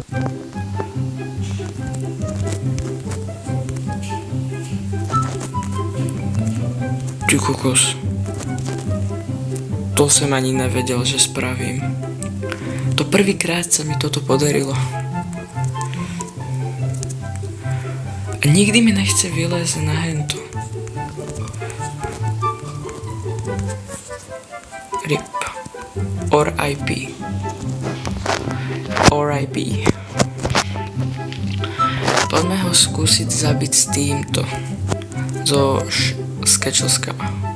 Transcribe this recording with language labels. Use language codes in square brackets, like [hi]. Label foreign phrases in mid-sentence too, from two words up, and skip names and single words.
[sk] Ty kokos. To som ani nevedel, že spravím. To prvýkrát sa mi toto podarilo. A nikdy mi nechce vylezť na hentu. RIP. [en] Or IP. [sk] Poďme ho skúsiť zabiť s týmto. So skečelskama.